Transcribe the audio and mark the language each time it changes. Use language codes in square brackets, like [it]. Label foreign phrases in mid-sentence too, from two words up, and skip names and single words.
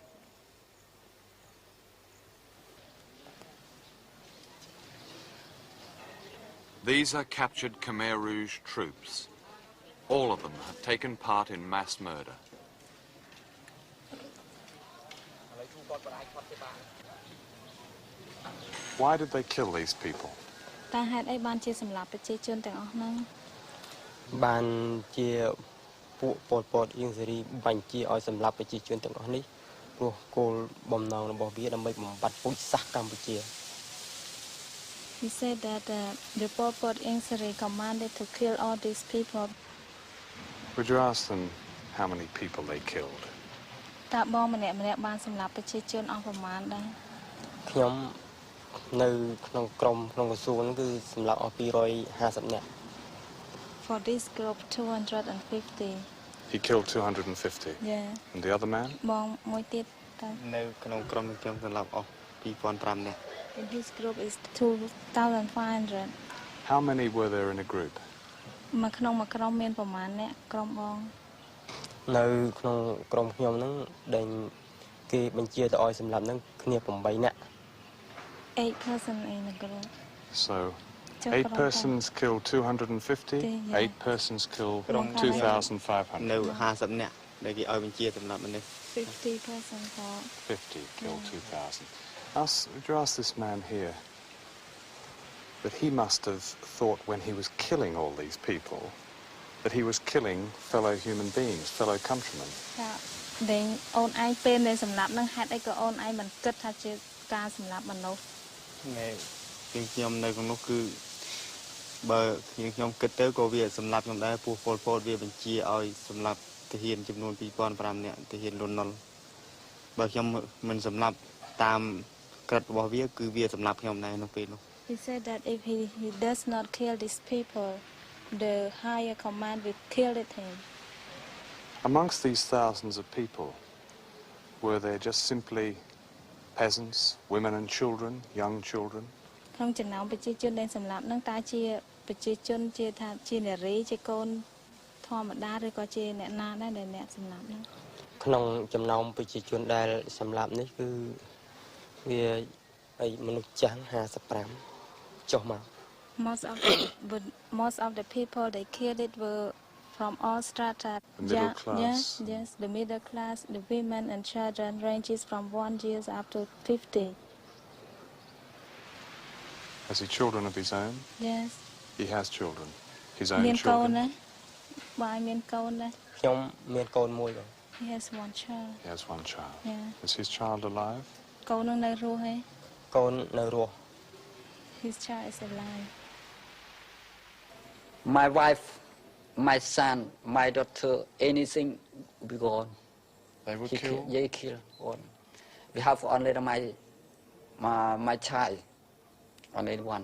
[en] These are captured Khmer Rouge troops. All of them have taken part in mass murder. Why did they kill these people? [km] តើហេតុអីបានជាសម្លាប់ប្រជាជនទាំងអស់ហ្នឹង បានជាពួកពលពតអៀងសេរីបញ្ជាឲ្យសម្លាប់ប្រជាជនទាំងអស់នេះព្រោះគោលបំណងរបស់វាដើម្បីបំបត្តិពូជសាសន៍កម្ពុជា [en] He said that the Pol Pot Ieng commanded to kill all these people. Would you ask them how many people they killed? [km] តើបងម្នាក់ៗបានសម្លាប់ប្រជាជនអស់ប្រមាណដែរ ខ្ញុំនៅក្នុងក្រុមក្នុងក្រសួងហ្នឹងគឺសម្លាប់អស់250នាក់ [en] For this group 250. He killed 250. Yeah. And the other man? [km] បងមួយទៀតតើ នៅក្នុងក្រុមខ្ញុំសម្លាប់អស់2500នាក់ [en] In his group is 2500. How many were there in a group? [km] មកក្នុងមួយក្រុមមានប្រមាណអ្នកក្រុមបង នៅក្នុងក្រុមខ្ញុំហ្នឹងដែលគេបញ្ជាទៅឲ្យសម្លាប់ហ្នឹងគ្នា8នាក់ [en] 8 person in a group. So 8 persons killed 250, 8 persons killed 2,500. [km] នៅ50នាក់ដែលគេឲ្យបញ្ជាសម្លាប់មនុស្ស [en] 50 person for 50 killed 2,000. Would you ask this man here that he must have thought when he was killing all these people that he was killing fellow human beings, fellow countrymen? [km] ចាដែលអូនឯងពេលដែលសម្លាប់នឹងហេតុអីក៏អូនឯងមិនគិតថាជាការសម្លាប់មនុស្ស ខ្ញុំនៅក្នុងនោះគឺបើខ្ញុំគិតទៅក៏វាសម្លាប់ខ្ញុំដែរពោះពលពតវាបញ្ជាឲ្យសម្លាប់ទាហានចំនួន2500នាក់ទាហានលន់នល់បើខ្ញុំមិនសម្លាប់តាមក្រឹតរបស់វាគឺវាសម្លាប់ខ្ញុំដែរនៅពេលនោះ [en] He said that if he does not kill these people, the higher command will kill him. Amongst these thousands of people, were there just simply peasants, women and children, young children? [km] ក្នុងចំណោមប្រជាជនដែលសម្លាប់នឹងតើជាប្រជាជនជាថាជានារីជាកូនធម្មតាឬក៏ជាអ្នកណាដែរដែលអ្នកសម្លាប់នឹង ក្នុងចំណោមប្រជាជនដែលសម្លាប់នេះគឺវាអីមនុស្សចាស់55ចុះមក [en] most of the people they killed it were from all strata. The middle class. Yes, the middle class, the women and children ranges from 1 year up to 50. Has he children of his own? Yes. He has children. His own [km] មានកូន [en] children? [km] ណាបាយមានកូនណា ខ្ញុំមានកូនមួយបង [en] He has one child. He has one child. Yeah. Is his child alive? [km] កូននឹងនៅរស់ហ៎ កូននៅរស់ [en] His child is alive. My wife, my son, my daughter, anything will be gone. They were He killed? They kill all. We have only my child, only one.